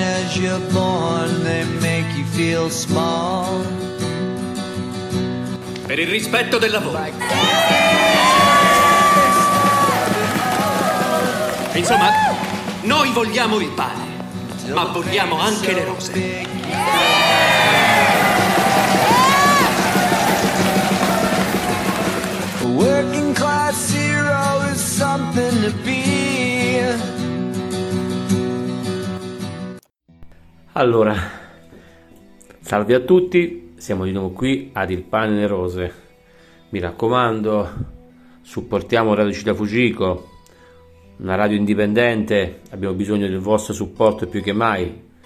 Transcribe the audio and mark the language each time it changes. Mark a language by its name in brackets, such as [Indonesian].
[English] as you're born, they make you feel small. [Italian] Per il rispetto del lavoro. Insomma, noi vogliamo il pane, ma vogliamo anche le rose. [English] Working class hero is something to be. [Italian] Allora, salve a tutti, siamo di nuovo qui ad Il Pane e Rose. Mi raccomando, supportiamo Radio Città Fucico, una radio indipendente, abbiamo bisogno del vostro supporto più che mai.